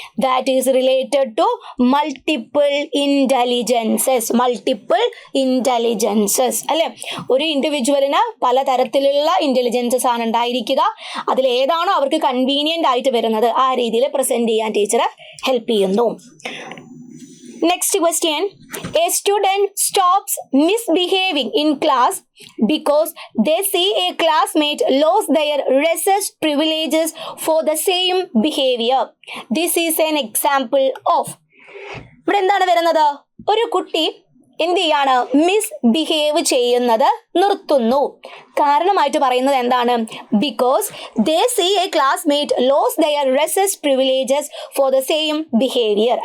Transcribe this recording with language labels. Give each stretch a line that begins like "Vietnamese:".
English: That is related to multiple intelligences.
Malayalam: Multiple intelligences അല്ലെ? ഒരു ഇൻഡിവിജ്വലിന് പലതരത്തിലുള്ള ഇന്റലിജൻസസ് ആണ് ഉണ്ടായിരിക്കുക. അതിൽ ഏതാണോ അവർക്ക് കൺവീനിയന്റ് ആയിട്ട് വരുന്നത് ആ രീതിയിൽ പ്രസന്റ് ചെയ്യാൻ ടീച്ചർ ഹെൽപ്പ് ചെയ്യുന്നു.
English: Next question. A student stops misbehaving in class because they see a classmate lose their research privileges for the same behavior. This is an example of.
Malayalam: ഇവിടെ എന്താണ് വരുന്നത്? ഒരു കുട്ടി എന്ത് ചെയ്യാണ്? മിസ്ബിഹേവ് ചെയ്യുന്നത് നിർത്തുന്നു. കാരണമായിട്ട് പറയുന്നത് എന്താണ്?
English: Because they see a classmate lose their recess privileges for the same behaviour.